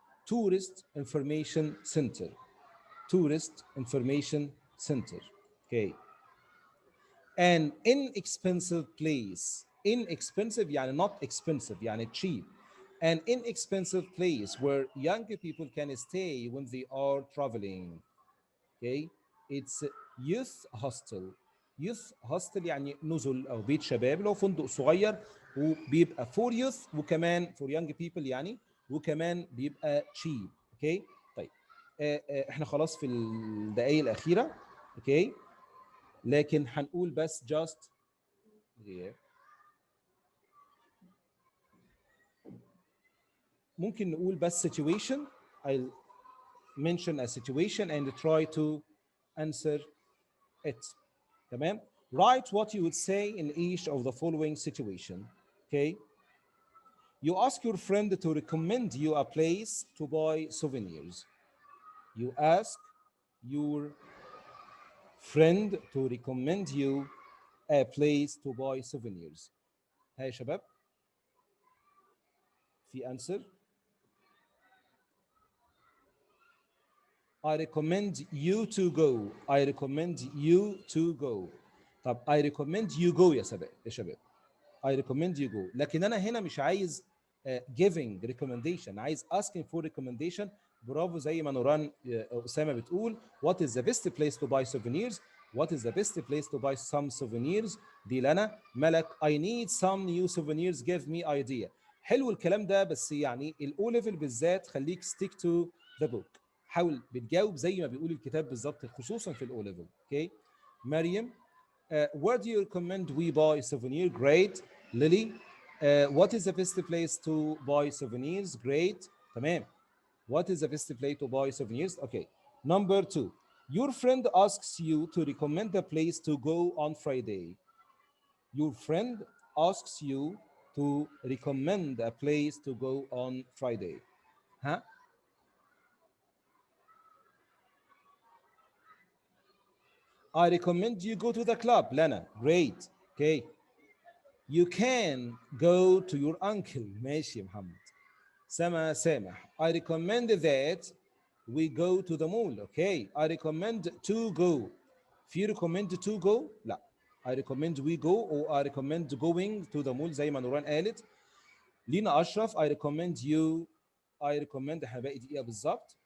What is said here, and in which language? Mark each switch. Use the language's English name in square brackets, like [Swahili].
[English] Tourist Information Center. Tourist Information Center. Okay. An inexpensive place. Inexpensive يعني not expensive يعني cheap. An inexpensive place where young people can stay when they are traveling. Okay. It's youth hostel. youth hostel [Arabic] يعني نزل او بيت شباب اللي هو فندق صغير وبيبقى for youth وكمان [English] for young people [Arabic] يعني وكمان بيبقى cheap. اوكي. طيب احنا خلاص في الدقائق الاخيره. اوكي. لكن هنقول بس [English] just yeah. [Arabic] ممكن نقول بس situation. [English] I'll mention a situation and try to answer it. [Arabic] تمام. [English] Write what you would say in each of the following situation. Okay. You ask your friend to recommend you a place to buy souvenirs. You ask your friend to recommend you a place to buy souvenirs. [Arabic] ها يا شباب في answer. [English] I recommend you to go. I recommend you to go. طب I recommend you go [Arabic] يا شباب يا شباب. [English] I recommend you go. [Arabic] لكن انا هنا مش عايز [English] giving recommendation، [Arabic] عايز [English] asking for recommendation. [Arabic] برافو زي ما نوران اسامه بتقول [English] what is the best place to buy souvenirs. What is the best place to buy some souvenirs. [Arabic] دي لنا ملك [English] I need some new souvenirs give me idea. [Arabic] حلو الكلام ده، بس يعني الاو ليفل بالذات خليك [English] stick to the book. [Arabic] حاول بتجاوب زي ما بيقول الكتاب بالظبط خصوصا في الاو ليفل. اوكي. [English] مريم where do you recommend we buy souvenir? Great. Lily, what is the best place to buy souvenirs? Great. [Arabic] تمام. [English] What is the best place to buy souvenirs? Okay. Number two, your friend asks you to recommend a place to go on Friday. Your friend asks you to recommend a place to go on Friday. Huh? I recommend you go to the club, Lana. Great. Okay. You can go to your uncle. [Arabic] ماشي يا محمد. [English] سامح. I recommend that we go to the mall. Okay. I recommend to go. If you recommend to go, لا. I recommend we go or I recommend going to the mall [Arabic] زي ما نوران قالت. [English] لينا أشرف I recommend you. [Arabic] I recommend احنا باقي دقيقة بالظبط.